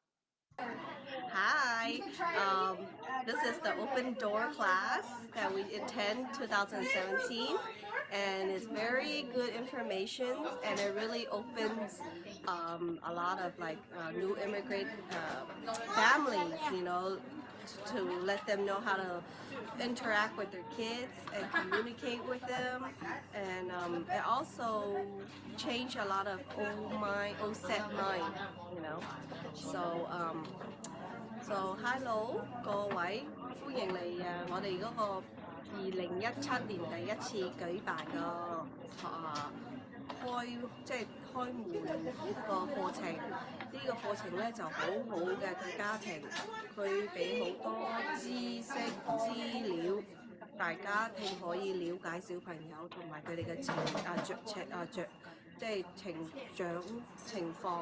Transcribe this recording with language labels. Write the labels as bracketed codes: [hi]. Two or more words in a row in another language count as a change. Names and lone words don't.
[en] Hi, this is the open door class that we attend 2017, and it's very good information, and it really opens a lot of new immigrant families, to let them know how to interact with their kids and communicate with them, and it also changed a lot of old set mind. So hello [yue] 各位，歡迎嚟我哋嗰個2017年第一次舉辦個開門個課程。呢個課程咧就好好嘅對家庭，佢俾好多知識資料，大家庭可以了解小朋友同埋佢哋嘅成長情況。